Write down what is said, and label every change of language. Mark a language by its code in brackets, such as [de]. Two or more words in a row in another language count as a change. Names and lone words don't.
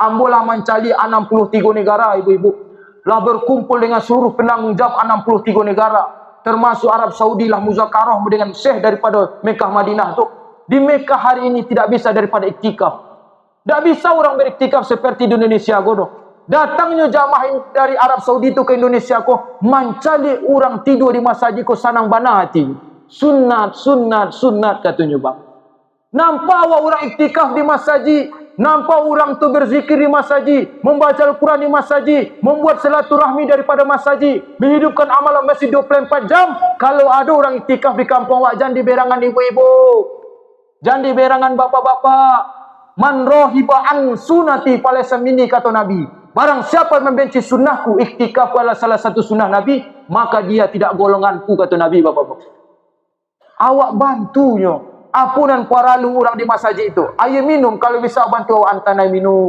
[id] Ambolah mencari 63 negara, ibu-ibu. Lah berkumpul dengan seluruh penanggung jawab 63 negara. Termasuk Arab Saudi lah muzakarah dengan syekh daripada Mekah Madinah tu. Di Mekah hari ini tidak bisa daripada iktikaf. Tak bisa orang beriktikaf seperti di Indonesia godo. Datangnya jamaah dari Arab Saudi itu ke Indonesia ko, mencari orang tidur di masjid ko [min] sanang bana hati. [id] Sunat, sunat, sunat katanya bang. Nampak orang iktikaf di masjid, nampak orang tu berzikir di masjid, membaca Al-Quran di masjid, membuat silaturahmi daripada masjid, menghidupkan amalan masjid 24 jam. Kalau ada orang iktikaf di kampung awak, jangan diberangan ibu-ibu, jangan diberangan bapak-bapak. [ar] من رغب عن سنتي فليس مني, [id] kata Nabi. Barang siapa membenci sunnahku, iktikaf adalah salah satu sunnah Nabi, maka dia tidak golonganku, kata Nabi, bapak-bapak. Awak bantunya. [min] Apunan paralu [id] orang di masjid itu. Air minum kalau bisa bantu awak hantar air minum.